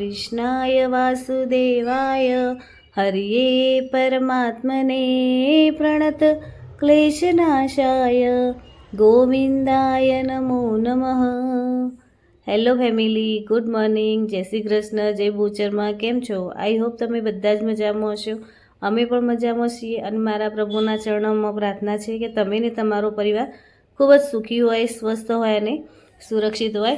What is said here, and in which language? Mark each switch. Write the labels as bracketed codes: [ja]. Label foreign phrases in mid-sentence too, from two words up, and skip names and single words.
[sa] कृष्णाय वासुदेवाय हरिये परमात्मने प्रणत क्लेशनाशाय गोविंदाय नमो नमः। [en] hello family, good morning, [gu] જય શ્રી કૃષ્ણ, જય બુચરમાં. કેમ છો? [en] I hope [gu] તમે બધા જ મજામાં હશો. અમે પણ મજામાં છીએ અને મારા પ્રભુના ચરણોમાં પ્રાર્થના છે કે તમે ને તમારો પરિવાર ખૂબ જ સુખી હોય, સ્વસ્થ હોય અને સુરક્ષિત હોય.